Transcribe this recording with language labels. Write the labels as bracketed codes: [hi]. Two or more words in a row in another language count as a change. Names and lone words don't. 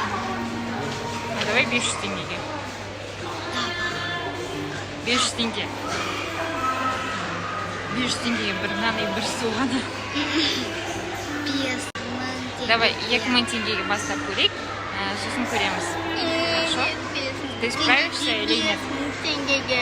[kk] Давай 500 теңгеге. 500 теңге. 500 теңгеге бір нан и бір су ғана. 5000 Давай 2000 теңгеге бастап көрейік, сосын көреміз. [ru] Хорошо? Ты справишься или нет? [kk] Теңгеге.